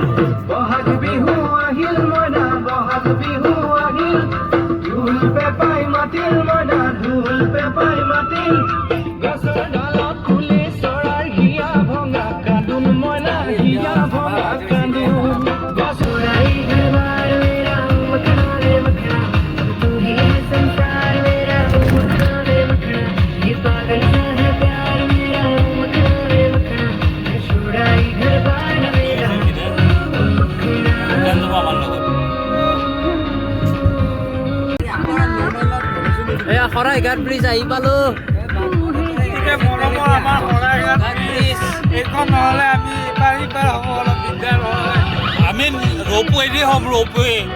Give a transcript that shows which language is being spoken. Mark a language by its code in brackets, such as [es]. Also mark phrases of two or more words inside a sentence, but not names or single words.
[as] বহাগ বিহু আহিল, মইনা বহাগ বিহু আহিল, ঢোল পেপাই মাতিল, মইনা ঢোল পেপাই মাতিল। গছৰ ডালত ফুলে চৰাইৰ হিয়া ভঙা কান্দোন, মইনা হিয়া ভঙা কান্দোন। [hi] चुराई घरबार मेरा मखरा रे मखरा, तू ही है संसार मेरा मखरा रे मखरा, ये पागल सा है प्यार मेरा मखरा रे मखरा, चुराई घर बार मेरा मखरा। [as] এয়া শৰাইঘাট ব্ৰিজ আহি পালো। এইখন নহ'লে আমি ইপাৰ হ'ব অলপ দিগদাৰ হয়। আমি ৰৌপৱেদি হ'ম, ৰৌপৱে।